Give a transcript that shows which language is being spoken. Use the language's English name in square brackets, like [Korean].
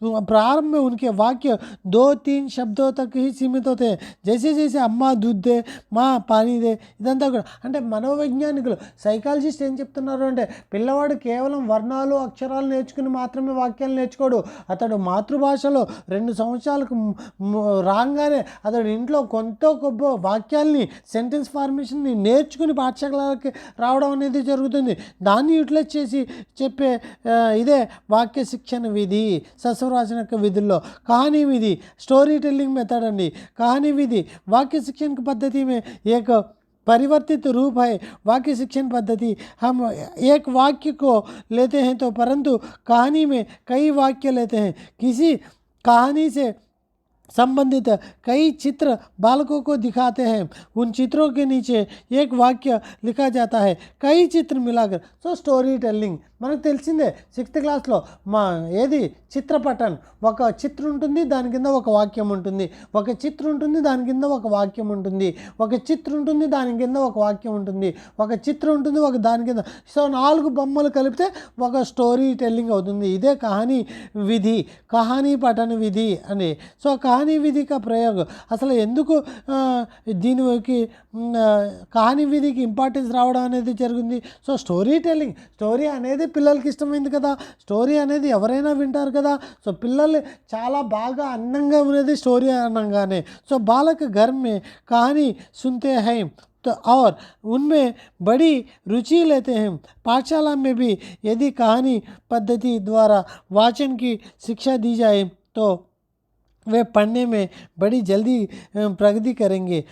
[Hindi] प्रारंभ में उनके वाक्य 2-3 शब्दों तक ही सीमित होते हैं. जैसे अम्मा दूध దే, మా పానీ దే, [Telugu] ఇదంతా కూడా. అంటే మనోవైజ్ఞానికులు, సైకాలజిస్ట్ ఏం చెప్తున్నారు అంటే పిల్లవాడు కేవలం వర్ణాలు అక్షరాలు నేర్చుకుని మాత్రమే వాక్యాలు నేర్చుకోడు. అతడు మాతృభాషలో 2 సంవత్సరాలకు రాగానే అతడు ఇంట్లో కొంత గొప్ప వాక్యాల్ని, సెంటెన్స్ ఫార్మేషన్ని నేర్చుకుని పాఠశాలకి రావడం అనేది జరుగుతుంది. దాన్ని యూటిలైజ్ చేసి చెప్పే ఇదే వాక్య శిక్షణ విధి. సస్వరాచన విధుల్లో [Hindi] कहानी विधि, स्टोरी टेलिंग मेथड अंडी. कहानी विधि वाक्य शिक्षण की पद्धति में एक परिवर्तित रूप है. वाक्य शिक्षण पद्धति हम एक वाक्य को लेते हैं तो परंतु कहानी में कई वाक्य लेते हैं. किसी कहानी से संबंधित कई चित्र बालकों को दिखाते हैं. उन चित्रों के नीचे एक वाक्य लिखा जाता है, कई चित्र मिलाकर. [Telugu] सो स्टोरी टेलिंग మనకు తెలిసిందే. 6th క్లాస్లో ఏది చిత్రపటం, ఒక చిత్రం ఉంటుంది, దాని కింద ఒక వాక్యం ఉంటుంది, ఒక చిత్రం ఉంటుంది, దాని కింద ఒక వాక్యం ఉంటుంది, ఒక చిత్రం ఉంటుంది, దాని కింద ఒక వాక్యం ఉంటుంది, ఒక చిత్రం ఉంటుంది, ఒక దాని కింద. సో 4 బొమ్మలు కలిపితే ఒక స్టోరీ టెల్లింగ్ అవుతుంది. ఇదే కహానీ విధి, కహానీ పఠన విధి అని. సో కహానీ విధి కా ప్రయోగ అసలు ఎందుకు దీనికి కహానీ విధికి ఇంపార్టెన్స్ రావడం అనేది జరిగింది. సో స్టోరీ టెల్లింగ్, స్టోరీ అనేది పిల్లలకి ఇష్టమైంది కదా, స్టోరీ అనేది ఎవరైనా వింటారు కదా. సో పిల్లలు చాలా బాగా అందంగా ఉన్నది స్టోరీ అనగానే. [Hindi] సో బాలక घर में कहानी सुनते हैं तो और उनमें बड़ी रुचि लेते हैं. पाठशाला में भी यदि कहानी पद्धति द्वारा वाचन की शिक्षा दी जाए तो वे पढ़ने में बड़ी जल्दी प्रगति करेंगे.